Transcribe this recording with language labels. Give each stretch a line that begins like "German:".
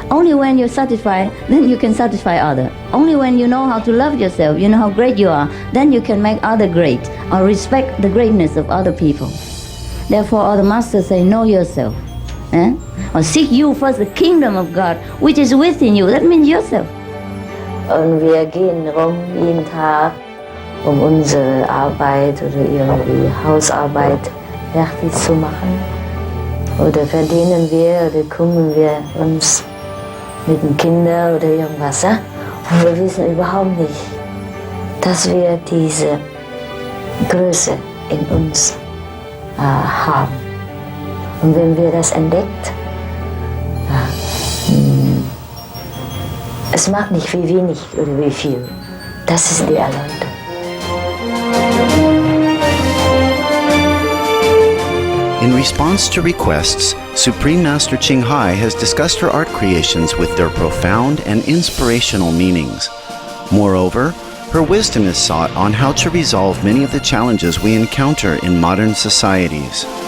English: Only when you're satisfied, then you can satisfy others. Only when you know how to love yourself, you know how great you are, then you can make others great or respect the greatness of other people. Therefore, all the masters say, know yourself. Or seek you first the kingdom of God, which is within you. That means yourself.
German: Und wir gehen rum jeden Tag, unsere Arbeit oder irgendwie Hausarbeit fertig zu machen. Oder verdienen wir oder kümmern wir uns mit den Kindern oder irgendwas. Und wir wissen überhaupt nicht, dass wir diese Größe in uns haben. Und wenn wir das entdeckt, es macht nicht wie wenig oder wie viel. Das ist die Erleuchtung.
English: In response to requests, Supreme Master Ching Hai has discussed her art creations with their profound and inspirational meanings. Moreover, her wisdom is sought on how to resolve many of the challenges we encounter in modern societies.